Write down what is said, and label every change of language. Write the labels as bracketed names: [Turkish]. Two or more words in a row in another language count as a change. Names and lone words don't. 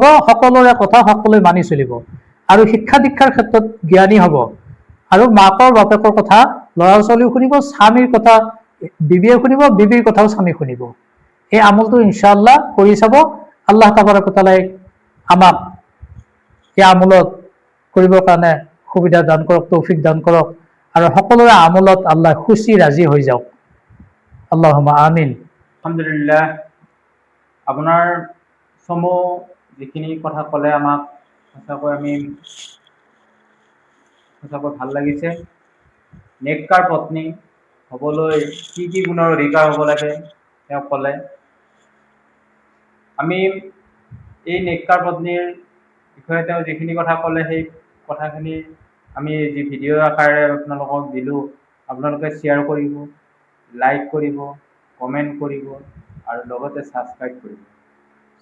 [Assamese] সকলোৰে কথা সকলোৱে মানি চলিব, আৰু শিক্ষা দীক্ষাৰ ক্ষেত্ৰত জ্ঞানী হ'ব, আৰু মাকৰ বাপেকৰ কথা ল'ৰা ছোৱালীও শুনিব, স্বামীৰ কথা বিবিয়ে শুনিব, বিবিৰ কথাও স্বামী শুনিব। এই আমলটো ইনশাআল্লাহ কৰি চাব। আল্লাহ তাবাৰক ও তাআলাই আমাক এই আমলত কৰিবৰ কাৰণে সুবিধা দান কৰক, তৌফিক দান কৰক, আৰু সকলোৰে আমলত আল্লাহ খুশি ৰাজি হৈ যাওক। [Arabic] اللهم آمين. [Assamese] আলহামদুলিল্লাহ, আপোনাৰ চমু যিখিনি কথা ক'লে আমাক সঁচাকৈ ভাল লাগিছে। নেককাৰ পত্নী হ'বলৈ কি কি গুণৰ অধিকাৰ হ'ব লাগে তেওঁ ক'লে। আমি এই নেককাৰ পত্নীৰ বিষয়ে তেওঁ যিখিনি কথা ক'লে, সেই কথাখিনি আমি যি ভিডিঅ' আকাৰে আপোনালোকক দিলোঁ, আপোনালোকে শ্বেয়াৰ কৰিব, লাইক কৰিব, কমেণ্ট কৰিব, আৰু লগতে ছাবস্ক্ৰাইব কৰিব।